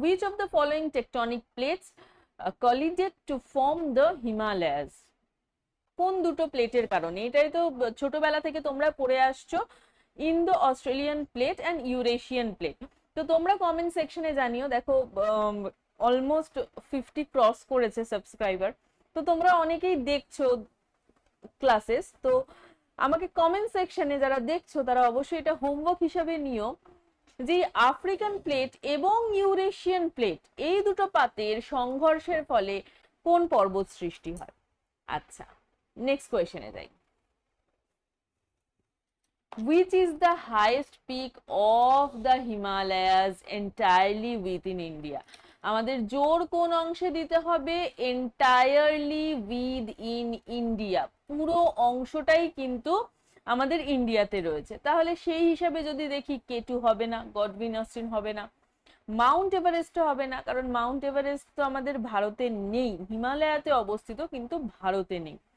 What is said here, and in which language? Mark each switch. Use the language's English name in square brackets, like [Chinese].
[English] Which of the following tectonic plates collided to form the Himalayas? [Bangla] কোন দুটো প্লেটের কারণে? এটাই তো ছোটবেলা থেকে তোমরা পড়ে আসছো, Indo Australian plate and Eurasian plate. তো তোমরা কমেন্ট সেকশনে জানিও। দেখো অলমোস্ট 50 ক্রস করেছে সাবস্ক্রাইবার, তো তোমরা অনেকেই দেখছো ক্লাসেস। তো আমাকে কমেন্ট সেকশনে যারা দেখছো তারা অবশ্যই এটা হোমওয়ার্ক হিসাবে নিও, যে আফ্রিকান প্লেট এবং ইউরেশিয়ান প্লেট এই দুটো পাতের সংঘর্ষের ফলে কোন পর্বত সৃষ্টি হয়। আচ্ছা, নেক্সট কোয়েশ্চেনে যাই। [English] Which is the highest peak of the Himalayas entirely within India? [Bangla] আমাদের জোর কোন অংশে দিতে হবে? [English] entirely within India, [Bangla] পুরো অংশটাই কিন্তু আমাদের ইন্ডিয়াতে রয়েছে। তাহলে সেই হিসাবে যদি দেখি, কেটু হবে না, গডউইন অস্টিন হবে না, মাউন্ট এভারেস্ট হবে না, কারণ মাউন্ট এভারেস্ট তো আমাদের ভারতে নেই, হিমালয়াতে অবস্থিত কিন্তু ভারতে নেই।